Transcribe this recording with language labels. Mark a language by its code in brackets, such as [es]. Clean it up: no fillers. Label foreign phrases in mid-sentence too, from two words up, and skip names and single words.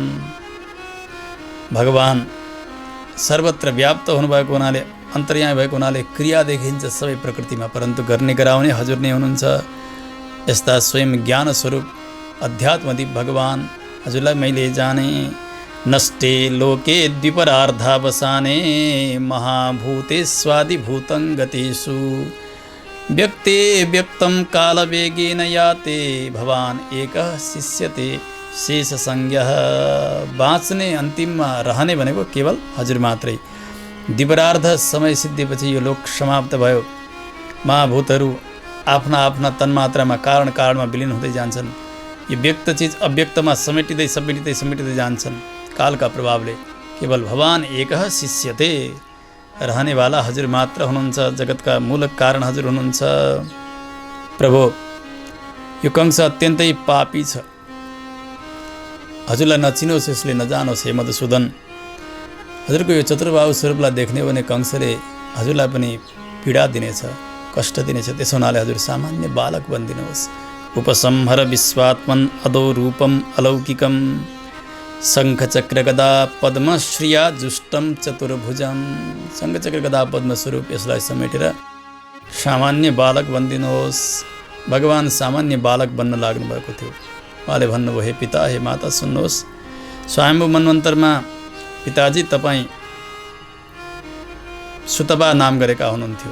[ne] भगवान सर्वत्र व्याप्त हुनुभएको हुनाले, अन्तर्यामी भएको हुनाले क्रिया देखिन्छ सबै प्रकृतिमा, परन्तु गर्ने गराउने हजुर नै हुनुहुन्छ। यस्ता स्वयं ज्ञान स्वरूप अध्यात्मदीप भगवान हजुरलाई मैले जाने। [sa] नष्टे लोके द्विपरार्धावसाने महाभूते स्वादिभूतं गतेषु व्यक्ते व्यक्तं कालवेगेन याते भवान् एकः शिष्यते शेषसंज्ञः। [ne] बाँच्ने अन्तिममा रहने भनेको केवल हजुर मात्रै। द्विपरार्ध समय सिद्धिपछि यो लोक समाप्त भयो। महाभूतहरू आफ्ना आफ्ना तन्मात्रामा कारण कारणमा विलिन हुँदै जान्छन्। यो व्यक्त चिज अव्यक्तमा समेटिँदै जान्छन् कालका प्रभावले। केवल भगवान [sa] एकः शिष्यते, [ne] रहनेवाला हजुर मात्र हुनुहुन्छ। जगतका मूल कारण हजुर हुनुहुन्छ। प्रभु यो कंस अत्यन्तै पापी छ, हजुरलाई नचिनोस्, यसले नजानोस्। हे मधुसूदन, हजुरको यो चतुर्बाहु स्वरूपलाई देख्ने भने कंसले हजुरलाई पनि पीडा दिनेछ, कष्ट दिनेछ। त्यसो हुनाले हजुर सामान्य बालक बनिदिनुहोस्। [sa] उपसंहर विश्वात्मन अदो रूपम अलौकिकम शङ्खचक्र गदा पद्मश्रिया जुष्टम चतुर्भुजम। [ne] शङ्खचक्र गदा पद्म स्वरूप यसलाई समेटेर सामान्य बालक बनिदिनुहोस्। भगवान सामान्य बालक बन्न लाग्नु भएको थियो। उहाँले भन्नुभयो, हे पिता, हे माता, सुन्नुहोस्। स्वयम्भू मन्वन्तरमा पिताजी तपाईँ सुतपा नाम गरेका हुनुहुन्थ्यो।